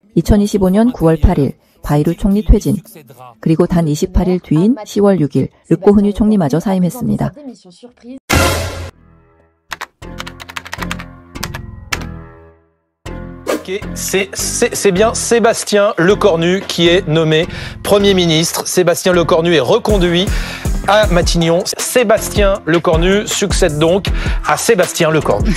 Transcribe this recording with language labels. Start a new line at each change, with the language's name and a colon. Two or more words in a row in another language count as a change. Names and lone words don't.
Korean: 2025년 9월 8일 바이루 총리 퇴진, 그리고 단 28일 뒤인 10월 6일 르꼬흐뉴 총리마저 사임했습니다.
French: C'est bien Sébastien Lecornu qui est nommé Premier ministre. Sébastien Lecornu est reconduit à Matignon. Sébastien Lecornu succède donc à Sébastien Lecornu.